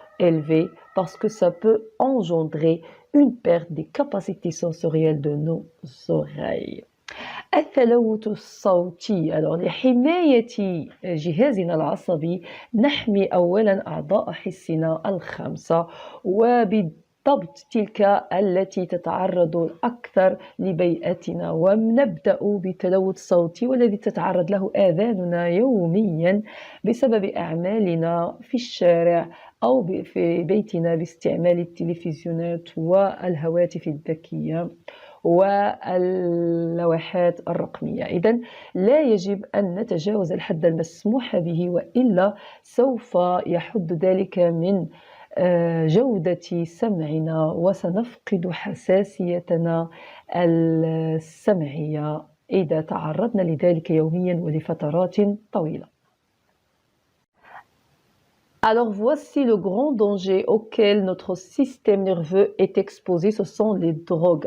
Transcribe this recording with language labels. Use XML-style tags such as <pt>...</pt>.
<fr>élevé parce que ça peut engendrer une perte des capacités sensorielles de nos oreilles.</fr> <ar>التلوث الصوتي لحماية جهازنا العصبي نحمي أولا أعضاء حسنا الخمسة وبالضبط تلك التي تتعرض أكثر لبيئتنا ونبدأ بالتلوث الصوتي والذي تتعرض له آذاننا يوميا بسبب أعمالنا في الشارع أو في بيتنا باستعمال التلفزيونات والهواتف الذكية واللوحات الرقمية. إذن لا يجب أن نتجاوز الحد المسموح به وإلا سوف يحد ذلك من جودة سمعنا وسنفقد حساسيتنا السمعية إذا تعرضنا لذلك يوميا ولفترات طويلة.</ar> <fr>Alors voici le grand danger auquel notre système nerveux est exposé, ce sont les drogues.</fr>